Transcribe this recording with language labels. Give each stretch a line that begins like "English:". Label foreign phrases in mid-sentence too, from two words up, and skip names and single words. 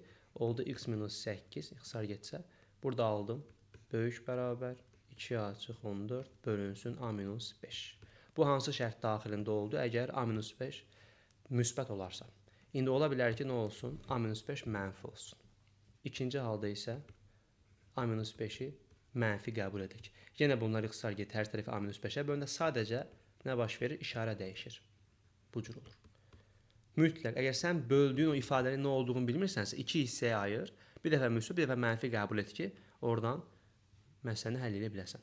Azerbaijani: Oldu x minus 8, ixtisar getsə, burada aldım böyük bərabər 2a çıx 14 bölünsün a minus 5. Bu hansı şərt daxilində oldu? Əgər a minus 5 müsbət olarsa. İndi ola bilər ki, nə olsun? A minus 5 mənfi olsun. İkinci halda isə a minus 5-i mənfi qəbul edək. Yenə bunlar ixtisar getdi, hər tərəfi a minus 5-ə bölündə sadəcə nə baş verir? İşarə dəyişir. Bu cür olur. Mütləq, əgər sən böldüyün o ifadənin nə olduğunu bilmirsənsə, iki hissəyə ayır, bir dəfə müsbət, bir dəfə mənfi qəbul et ki, oradan məsələni həll edə biləsən.